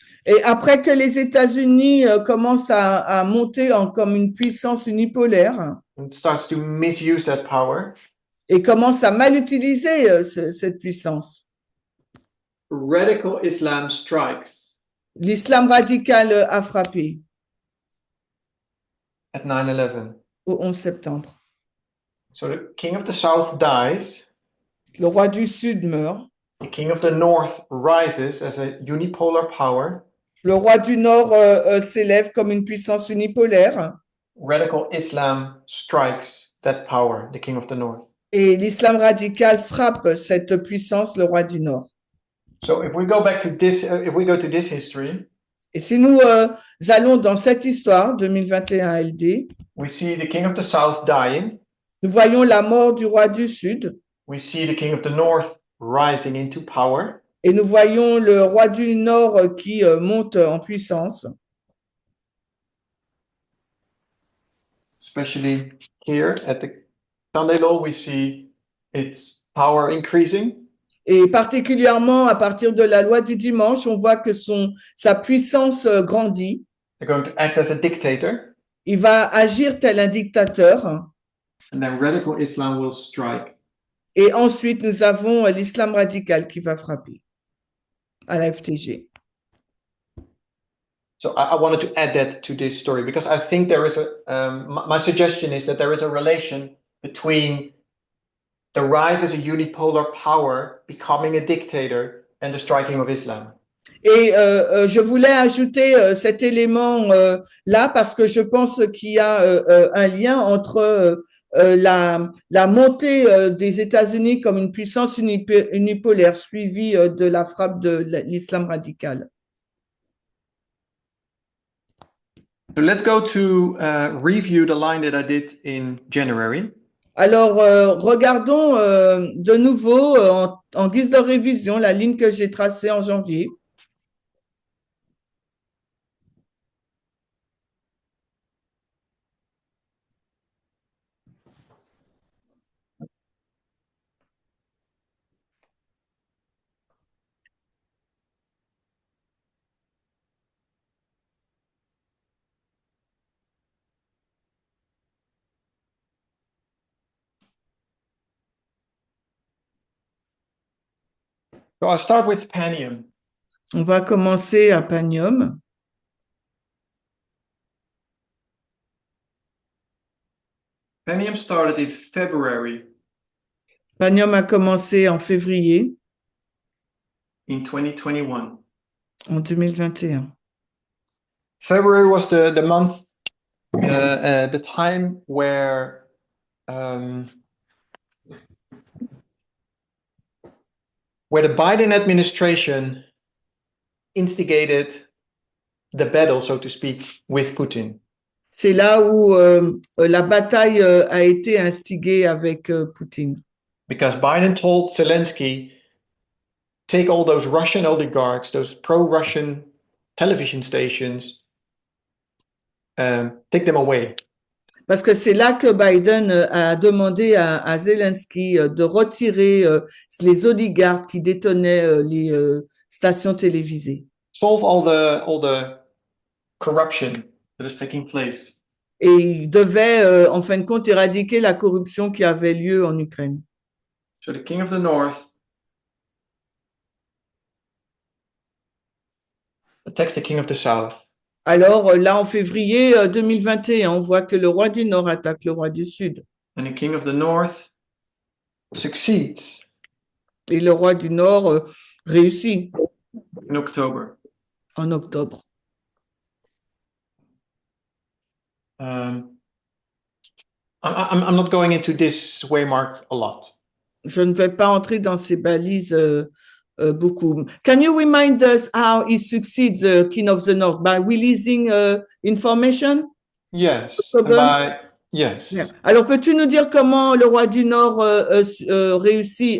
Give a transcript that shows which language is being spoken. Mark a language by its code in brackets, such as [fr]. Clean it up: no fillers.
[fr] et après que les États-Unis commencent à monter comme une puissance unipolaire [en] and starts to misuse that power, [fr] et commence à mal utiliser cette puissance, [en] radical Islam strikes [fr] l'islam radical a frappé [en] at 9/11. [fr] au 11 septembre. [en] So the king of the south dies. [fr] Le roi du Sud meurt. [en] The king of the north rises as a unipolar power. [fr] Le roi du Nord s'élève comme une puissance unipolaire. [en] Radical Islam strikes that power, the king of the north. [fr] Et l'islam radical frappe cette puissance, le roi du Nord. [en] So if we go back to this, if we go to this history, [fr] et si nous allons dans cette histoire 2021 LD, [en] we see the king of the south dying. [fr] Nous voyons la mort du roi du Sud. [en] We see the king of the north rising into power. [fr] Et nous voyons le roi du Nord qui monte en puissance. [en] Especially here at the Sunday Law, we see its power increasing. [fr] Et particulièrement à partir de la loi du dimanche, on voit que sa puissance grandit. [en] They're going to act as a dictator. [fr] Il va agir tel un dictateur. [en] And then radical Islam will strike. [fr] Et ensuite, nous avons l'islam radical qui va frapper à la FTG. [en] So I wanted to add that to this story because I think there is my suggestion is that there is a relation between the rise as a unipolar power, becoming a dictator, and the striking of Islam. [fr] Et je voulais ajouter cet élément là parce que je pense qu'il y a un lien entre la montée des États-Unis comme une puissance unipolaire suivie de la frappe de l'islam radical. [en] So let's go to review the line that I did in January. [fr] Alors, regardons de nouveau en guise de révision la ligne que j'ai tracée en janvier. [en] So I'll start with Panium. [fr] On va commencer à Panium. [en] Panium started in February. [fr] Panium a commencé en février. [en] In 2021. [fr] En 2021. [en] February was the month, the time where the Biden administration instigated the battle, so to speak, with Putin. [fr] C'est là où la bataille a été instiguée avec Poutine. [en] because Biden told Zelensky, take all those Russian oligarchs, those pro-Russian television stations, take them away. [fr] Parce que c'est là que Biden a demandé à Zelensky de retirer les oligarques qui détenaient les stations télévisées. [en] Solve all the corruption that is taking place. [fr] Et il devait, en fin de compte, éradiquer la corruption qui avait lieu en Ukraine. [en] So the king of the north attacks the king of the south. [fr] Alors là, en février 2021, on voit que le roi du Nord attaque le roi du Sud. [en] And the king of the north succeeds [fr] Et le roi du Nord réussit [en] in October. [fr] en octobre. [en] I'm not going into this waymark a lot. [fr] Je ne vais pas entrer dans ces balises beaucoup. [en] Can you remind us how he succeeds the King of the North by releasing information? Yes. October? Yes. Yeah. [fr] Alors, peux-tu nous dire comment le roi du Nord réussit?